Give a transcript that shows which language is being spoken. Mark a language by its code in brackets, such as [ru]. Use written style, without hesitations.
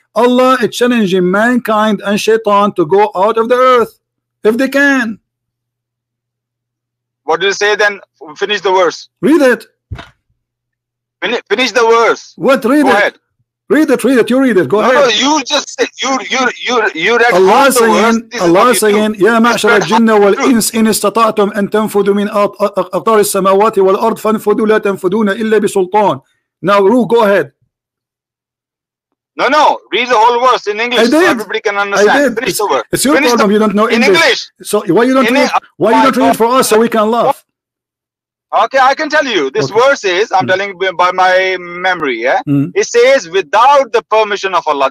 [en] Allah is challenging mankind and Shaitan to go out of the earth if they can. What do you say then? Finish the verse. Read it. Finish the verse. What? Read Go it. Ahead. Read it. You read it. Go ahead. No, you just said you read Allah saying [ar] يا معشر الجن والإنس إن استطعتم أن تنفذوا من أقطار السماوات والأرض فانفذوا لا تنفذون إلا بسلطان. [en] Now, go ahead. No, read the whole verse in English so everybody can understand. Finish the verse. It's your problem. You don't know English. So why you don't read? Why you don't read it for us so we can laugh? Okay, I can tell you. This verse is, I'm telling you by my memory, yeah? It says, without the permission of Allah.